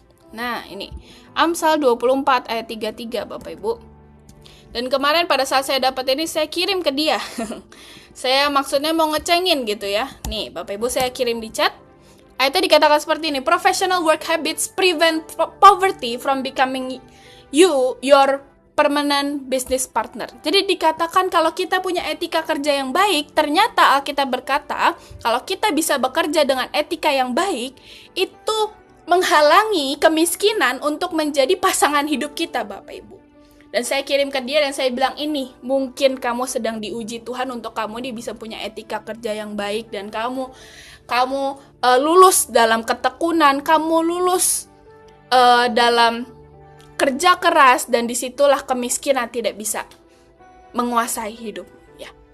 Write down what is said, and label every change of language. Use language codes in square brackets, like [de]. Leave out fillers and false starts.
[id] Nah, ini Amsal 24 ayat 33 Bapak Ibu. Dan kemarin pada saat saya dapat ini, saya kirim ke dia. Saya maksudnya mau ngecengin gitu ya. Nih Bapak Ibu, saya kirim di chat. Ayatnya dikatakan seperti ini. [en] Professional work habits prevent poverty from becoming your permanent business partner. [id] Jadi dikatakan kalau kita punya etika kerja yang baik, ternyata Alkitab berkata, kalau kita bisa bekerja dengan etika yang baik, itu menghalangi kemiskinan untuk menjadi pasangan hidup kita Bapak Ibu. Dan saya kirim ke dia dan saya bilang, ini mungkin kamu sedang diuji Tuhan untuk kamu bisa punya etika kerja yang baik, dan kamu lulus dalam ketekunan, kamu lulus dalam kerja keras, dan disitulah kemiskinan tidak bisa menguasai hidup ya.